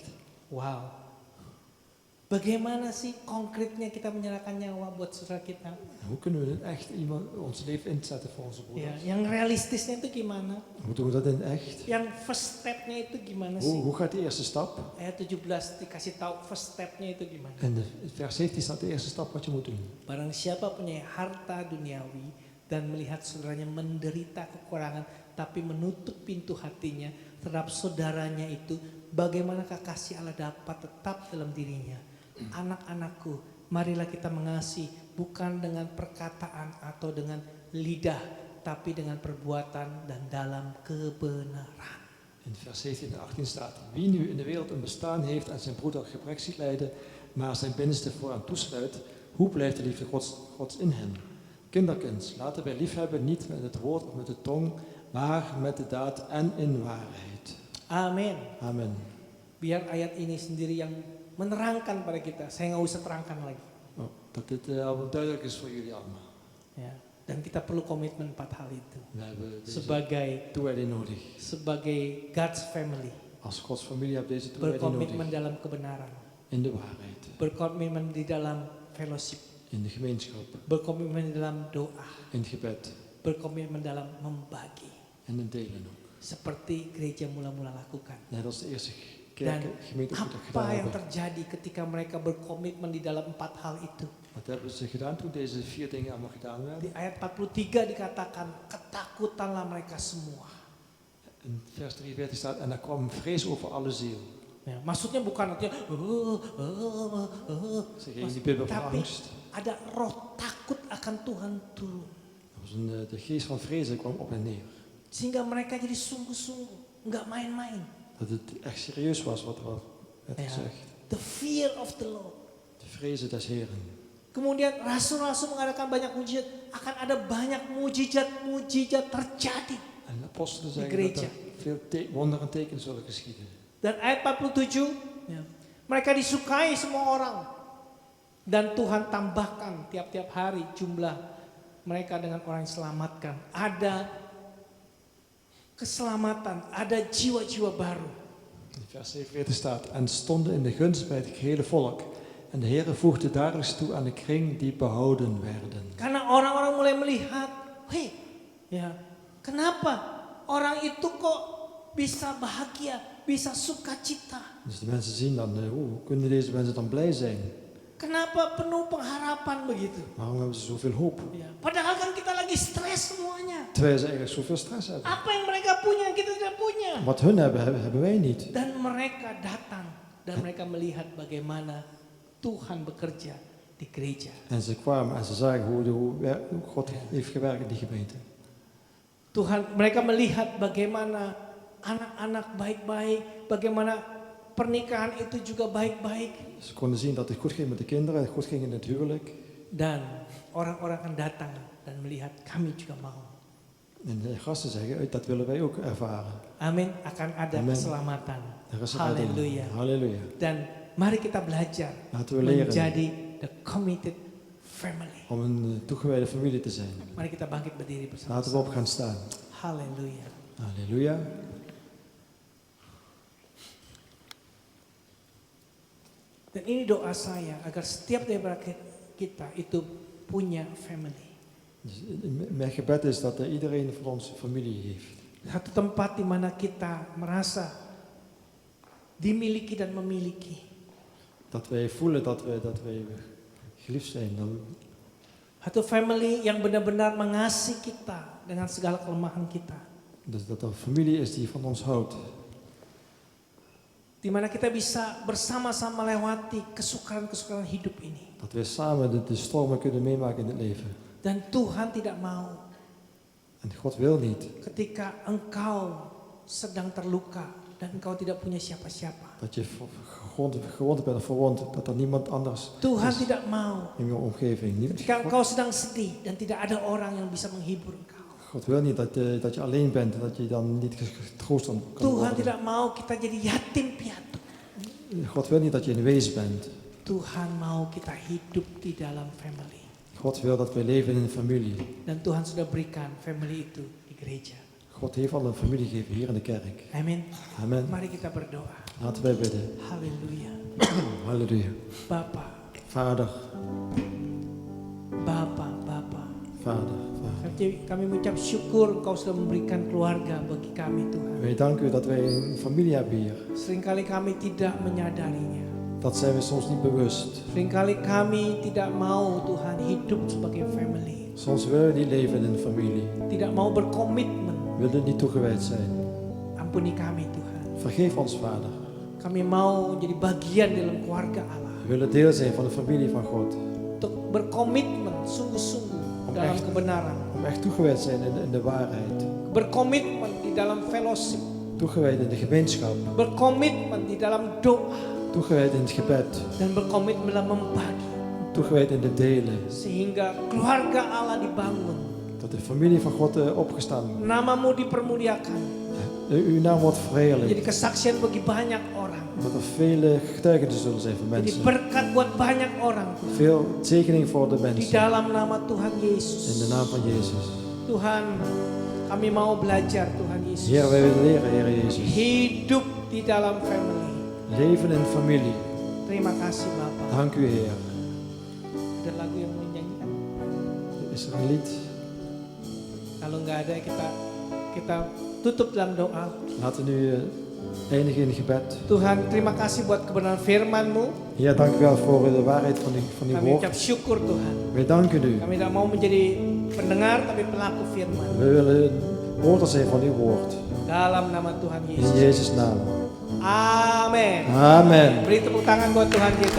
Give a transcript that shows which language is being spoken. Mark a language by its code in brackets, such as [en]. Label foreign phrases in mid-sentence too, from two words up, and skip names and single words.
[id] Wow. Bagaimana sih konkretnya kita menyerahkan nyawa buat saudara kita? [nl] Hoe kunnen we echt ons leven inzetten voor onze [id] Ya, [nl] broeders? [id] yang realistisnya itu gimana? [nl] Hoe doen we dat in echt? [id] Yang [en] first stepnya [id] itu gimana sih? [nl] Hoe gaat de eerste stap? [id] Ayat 17 dikasih tahu [en] first stepnya [id] itu gimana? [nl] En vers 17 staat de eerste stap wat je moet doen. [id] Barang siapa punya harta duniawi dan melihat saudaranya menderita kekurangan tapi menutup pintu hatinya terhadap saudaranya itu, bagaimanakah kasih Allah dapat tetap dalam dirinya? Anak-anakku, marilah kita mengasihi bukan dengan perkataan atau dengan lidah, tapi dengan perbuatan dan dalam kebenaran. [nl] In vers 17 en 18 staat, wie nu in de wereld een bestaan heeft en zijn broeder gebrek ziet lijden, maar zijn binnenste voor hem toesluit, hoe blijft de liefde Gods in hem? Kinderkind, laten wij liefhebben niet met het woord of met de tong, maar met de daad en in waarheid. [id] Amin. [nl] Amen. [id] Biar ayat ini sendiri yang menerangkan pada kita. Saya nggak usah terangkan lagi. [nl] Oh, dat dit al duidelijk is voor jullie allemaal. [id] Ya. Dan kita perlu komitmen 4 hal itu. [nl] We hebben deze [id] Sebagai [nl] toewijding nodig. [en] God's family. [nl] Als Gods familie hebben deze toewijding [id] Berkomitmen [nl] nodig. [id] dalam kebenaran. [nl] In de waarheid. [id] Berkomitmen di dalam fellowship. [nl] In de gemeenschap. [id] Berkomitmen di dalam doa. [nl] In het gebed. [id] Berkomitmen dalam membagi. [nl] En het delen ook. [id] Seperti gereja mula-mula lakukan. [nl] Net als de eerste [id] Dan [nl] gemeente ook dat [id] apa [nl] gedaan [id] yang [nl] hebben. [id] terjadi ketika mereka berkomitmen di dalam 4 hal itu? [nl] Wat hebben ze gedaan toen deze 4 dingen allemaal gedaan werden? [id] Di ayat 43 dikatakan, ketakutanlah mereka semua. [nl] In vers 43 staat, en er kwam vrees over alle ziel. [id] Ya, maksudnya bukan artinya [nl] Ze gingen niet bibben van [id] tapi [nl] angst. [id] ada roh takut akan Tuhan turun. [nl] Dat was de geest van vrees kwam op hen neer. [id] Sehingga mereka jadi sungguh-sungguh, nggak main-main. [nl] Dat het echt serieus was wat er werd Ja. gezegd. [en] The fear of the Lord. [nl] De vrezen des Heren. [id] Kemudian rasul-rasul mengadakan banyak mujizat, akan ada banyak mujizat terjadi. [nl] En de apostelen zeggen [id] gereja. [nl] dat er veel wonderen en tekenen zullen geschieden. [id] Dan ayat 47, ya, mereka disukai semua orang. Dan Tuhan tambahkan tiap-tiap hari jumlah mereka dengan orang yang diselamatkan. Ada keselamatan, ada jiwa-jiwa baru. [nl] In vers 47 staat, en stonden in de gunst bij het gehele volk. En de Heere voegde dagelijks toe aan de kring die behouden werden. [id] Karena orang-orang mulai melihat, hei, ya, kenapa orang itu kok bisa bahagia, bisa sukacita. [nl] Dus die mensen zien dan, hoe kunnen deze mensen dan blij zijn? [id] Kenapa penuh pengharapan begitu? [nl] Waarom hebben ze zoveel hoop? [id] Ya, padahal kan kita lagi stres semuanya. [nl] Terwijl ze eigenlijk zoveel stress hebben. [id] Apa yang mereka punya kita tidak punya. [nl] Wat hun hebben, hebben wij niet. [id] Dan mereka datang dan mereka melihat bagaimana Tuhan bekerja di gereja. [nl] En ze kwamen en ze zagen hoe God heeft gewerkt in die gemeente. [id] Mereka melihat bagaimana anak-anak baik-baik, bagaimana pernikahan itu juga baik-baik. [nl] Ze konden zien dat het goed ging met de kinderen, goed ging in het huwelijk. [id] Dan orang-orang akan datang dan melihat kami juga mau. [nl] En de gasten zeggen, dat willen wij ook ervaren. [id] Amin, akan ada [nl] Amen. [id] keselamatan. [nl] Er is een [id] Halleluja. [nl] reding. Halleluja. [id] Dan mari kita belajar [nl] Laten we leren [id] menjadi [en] the committed family. [nl] om een toegewijde familie te zijn. [id] Mari kita bangkit berdiri bersama. [nl] Laten we op gaan staan. [id] Halleluja. [nl] Halleluja. [id] Dan ini doa saya agar setiap dari kita itu punya family. [nl] Dus mijn gebed is dat iedereen van ons familie heeft. [id] Satu tempat di mana kita merasa dimiliki dan memiliki. [nl] Dat wij voelen dat wij geliefd zijn. [id] Satu family yang benar-benar mengasihi kita dengan segala kelemahan kita. [nl] Dus dat er familie is die van ons houdt. [id] Di mana kita bisa bersama-sama melewati kesukaran-kesukaran hidup ini. [nl] Dat wij samen de stormen kunnen meemaken in het leven. [id] Dan Tuhan tidak mau [nl] En God wil niet [id] ketika engkau sedang terluka dan engkau tidak punya siapa-siapa. [nl] dat je gewond bent of verwond, dat er niemand anders [id] Tuhan [nl] is [id] tidak mau [nl] in je omgeving. [id] ketika engkau sedang sedih dan tidak ada orang yang bisa menghibur engkau. [nl] God wil niet dat je alleen bent en dat je dan niet getroost kan [id] Tuhan [nl] worden. [id] tidak mau kita jadi yatim piatu. [nl] God wil niet dat je een wees bent. [id] Tuhan mau kita hidup di dalam family. [nl] God wil dat wij leven in een familie. [id] Dan Tuhan sudah berikan family itu di gereja. [nl] God heeft al een familie gegeven hier in de kerk. [id] Amin. [nl] Amen. [id] Mari kita berdoa. [nl] Laten wij bidden. [id] Haleluya. [nl] Halleluja. [id] Bapa, [nl] Vader, [id] Bapa. [nl] Vader. [id] Kami mengucap syukur Engkau sudah memberikan keluarga bagi kami Tuhan. [nl] Wij danken u dat wij een familie hebben hier. [id] Seringkali kami tidak menyadarinya. [nl] Dat zijn we soms niet bewust. [id] Seringkali kami tidak mau Tuhan hidup sebagai family. [nl] Soms willen we niet leven in een familie. [id] Tidak mau berkomitmen. [nl] We willen niet toegewijd zijn. [id] Ampuni kami Tuhan. [nl] Vergeef ons, Vader. [id] Kami mau menjadi bagian dalam keluarga Allah. [nl] We willen deel zijn van de familie van God. [id] Untuk berkomitmen sungguh-sungguh dalam kebenaran. [nl] Om echt toegewijd zijn in de waarheid. [id] Berkomitmen di dalam fellowship. [nl] Toegewijd in de gemeenschap. [id] Berkomitmen di dalam doa. [nl] Toegewijd in het gebed. [id] Dan berkomitmen dalam membagi. [nl] Toegewijd in het delen. [id] Sehingga keluarga Allah dibangun. [nl] Dat de familie van God opgestaan wordt. [id] Namamu dipermuliakan. [nl] Uw naam wordt [id] Jadi [nl] verheerlijkt. [id] kesaksian bagi banyak orang. [nl] Dat er vele getuigenissen zullen zijn voor [id] Jadi [nl] mensen. [id] berkat buat banyak orang. [nl] Veel zegening voor de [id] Di [nl] mensen. [id] dalam nama Tuhan Yesus. [nl] In de naam van Jezus. [id] Tuhan, kami mau belajar Tuhan Yesus. [nl] Heer, wij willen leren, Heer Jezus. [id] Hidup di dalam family. [nl] Leven in familie. [id] Terima kasih Bapak. [nl] Dank u, Heer. [id] Ada lagu yang mau nyanyikan? [nl] Is er een lied? [id] Kalau nggak ada kita tutup dalam doa. [nl] Laten we nu eindigen in gebed. [id] Tuhan, terima kasih buat kebenaran firman-Mu. [nl] Heer, dank u wel voor de waarheid van uw [id] Kami [nl] woord. [id] ucap syukur Tuhan. [nl] Wij danken u. [id] Kami tidak mau menjadi pendengar tapi pelaku firman. [nl] We willen hoorder zijn van uw woord. [id] Dalam nama Tuhan [nl] In [id] Yesus. [nl] Jezus' naam. [id] Amin. [nl] Amen. [id] Beri tepuk tangan buat Tuhan kita.